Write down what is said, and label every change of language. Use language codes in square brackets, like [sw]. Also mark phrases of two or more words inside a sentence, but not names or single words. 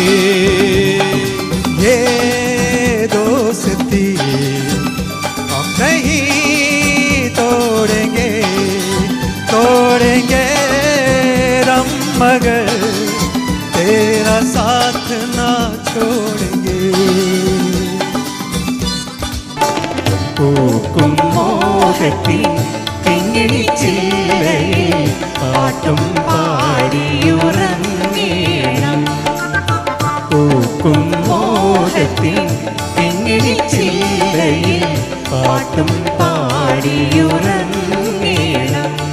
[hi] ये दोस्ती हम नहीं तोड़ेंगे, तोड़ेंगे हम मगर तेरा साथ ना छोड़ेंगे. [ml] പൂക്കും മോഹത്തിൽ കിങ്ങിണിച്ചില്ലയിൽ പാട്ടും പാടിയുറങ്ങേണം. പൂക്കും മോഹത്തിൽ കിങ്ങിണിച്ചില്ലയിൽ പാട്ടും പാടിയുറങ്ങേണം.